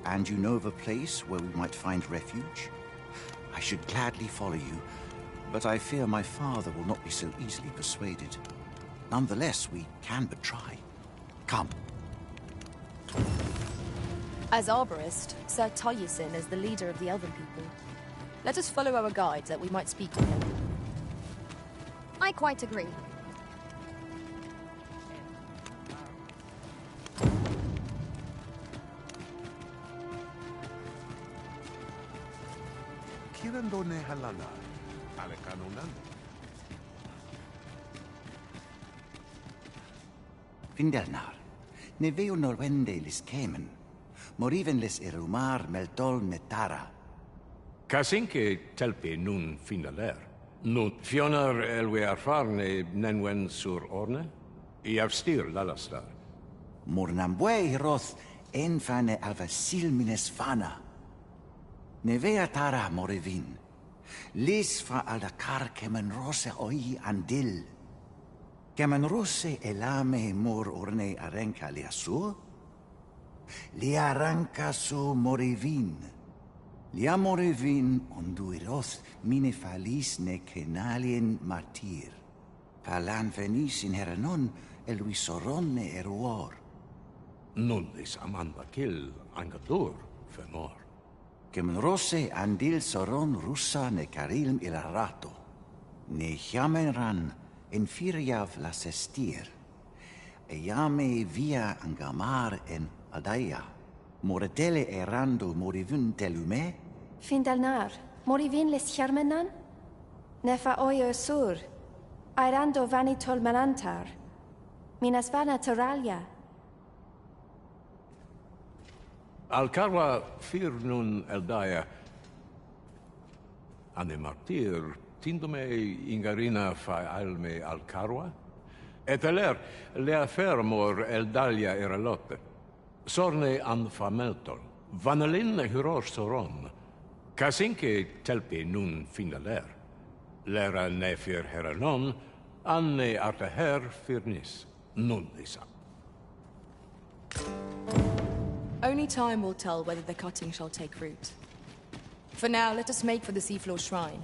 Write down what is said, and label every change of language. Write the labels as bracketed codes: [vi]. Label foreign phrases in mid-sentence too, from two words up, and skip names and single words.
[en] And you know of a place where we might find refuge? I should gladly follow you, but I fear my father will not be so easily persuaded. Nonetheless, we can but try. Come. As arborist, Sir Taliesin is the leader of the Elven people. Let us follow our guide that we might speak with him. I quite agree. [qya] Kirandone halala, alekanonan. Findelnar, ne veo norwende lis kemen, moriven lis erumar meltol metara. Kasinke telpi nun finaler. Nun fionar elwe arfarne nenwen sur orne? I avstir lalastar. Mornambue roth enfane alvasil mines fana. Nevea tara morevin. Lis fra aldakar kemen rose oi andil. Kemen rose elame mor orne arenca liasur? Li arranca su morevin. Lia morevin onduiroth mine falis ne kenalien martir. Palan venis in heranon eluisoron ne eruor. Nun is amanda kill angadur fenor. Kemen rose andil soron russa ne karilm ilarato. Ne chiamenran en firiav la sestir. Eame via angamar en adaia. Moretele erando morivun telume? Findelnar, morivin les charmenan? Nefa oio sur. Airando vani tolmerantar. Minas vana teralia. Alcarwa fir nun eldaya. Ane martir, tindome ingarina fa alme Alcarwa? Et aler, le affermor eldalia eralotte. Sorne an fameltol. Vanalin hyror soron. Kasinke telpi nun finaler. Lera nefir heranon, anne arteher firnis. Nun lisa. [en] Only time will tell whether the cutting shall take root. For now, let us make for the seafloor shrine.